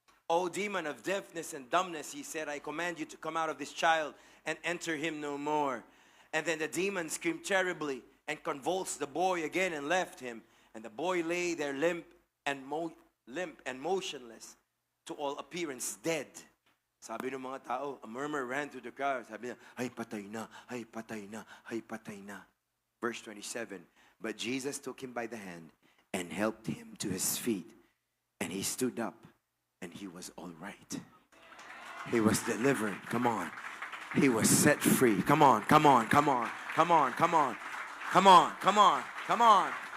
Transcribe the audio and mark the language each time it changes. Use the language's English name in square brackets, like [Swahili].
[English] O demon of deafness and dumbness, he said, I command you to come out of this child and enter him no more. And then the demon screamed terribly and convulsed the boy again and left him. And the boy lay there limp and motionless, to all appearance dead. [Filipino] Sabi ng mga tao, [English] a murmur ran through the crowd. [Filipino] Sabi niya, ay patay na, ay patay na, ay patay na. [English] Verse 27, but Jesus took him by the hand and helped him to his feet. And he stood up and he was all right. He was delivered. Come on. He was set free. Come on, come on, come on, come on, come on, come on, come on, come on.